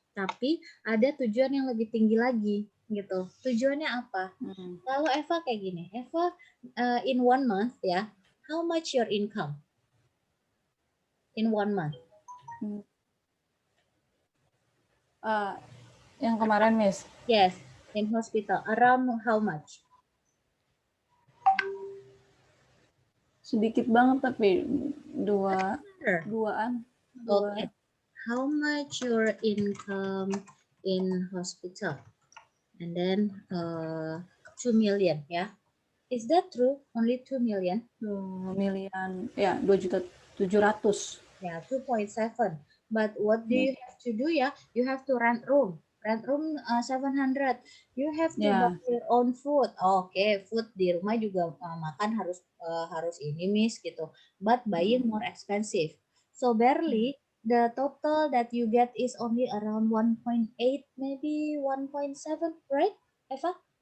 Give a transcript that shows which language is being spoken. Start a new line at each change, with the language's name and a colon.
Indonesian: Tapi ada tujuan yang lebih tinggi lagi gitu. Tujuannya apa? Hmm. Kalau Eva kayak gini,
English: Eva in 1 month ya, how much your income in 1 month? Hmm.
Indonesian: Yang kemarin, Miss.
English: Yes, in hospital around how much?
Indonesian: Sedikit banget tapi duaan.
English: Okay. How much your income in hospital? And then 2 million ya. Is that true? Only 2 million?
Indonesian: 2 miliar. Ya, 2.700.000.
English: Yeah, 2.7. But what do you have to do ya? You have to rent room. Rent room 700. You have to buy Ya. your own food.
Indonesian: Oke, food di rumah juga makan harus ini Miss gitu.
English: But buying more expensive. So barely the total that you get is only around 1.8, maybe 1.7, right, Eva?